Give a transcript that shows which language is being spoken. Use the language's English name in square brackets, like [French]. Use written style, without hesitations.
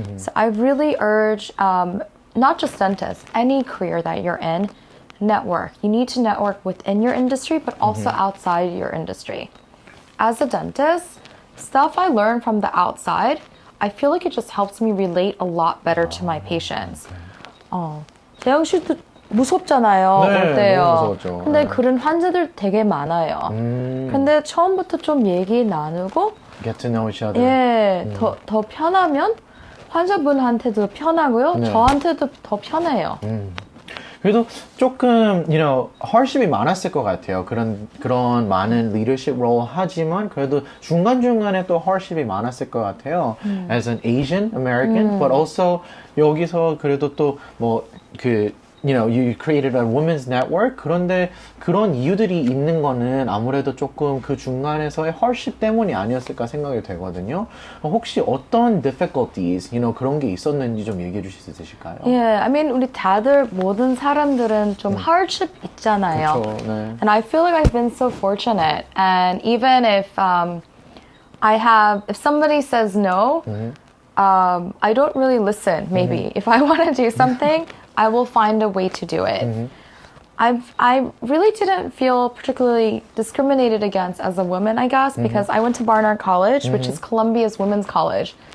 [English] So I really urge, not just dentists, any career that you're in, network. You need to network within your industry, but also outside your industry. As a dentist, stuff I learned from the outside, I feel like it just helps me relate a lot better to my patients. [Korean] 재영 씨도 무섭잖아요. 네, 올 때요. 너무 무서웠죠. 근데 네. 그런 환자들 되게 많아요. 근데 처음부터 좀 얘기 나누고 [English] Get to know each other. [Korean] 예, 더 편하면 환자분한테도 편하고요. 네. 저한테도 더 편해요. 그래도 조금, hardship이 많았을 것 같아요. 그런 많은 leadership role 하지만 그래도 중간중간에 또 hardship이 많았을 것 같아요. [English] As an Asian American, but also [Korean] 여기서 그래도 또 [English] you created a women's network. [Korean] 그런데 그런 이유들이 있는 거는 아무래도 조금 그 중간에서의 hardship 때문이 아니었을까 생각이 되거든요. 혹시 어떤 difficulties, 그런 게 있었는지 좀 얘기해 주실 수 있으실까요? [English] Yeah, I mean, [Korean] 우리 다들 모든 사람들은 좀 hardship 있잖아요. 그렇죠, 네. [English] And I feel like I've been so fortunate. And even if if somebody says no, I don't really listen. Maybe if I want to do something, I will find a way to do it. I really didn't feel particularly discriminated against as a woman, I guess, because I went to Barnard College, which is Columbia's women's college.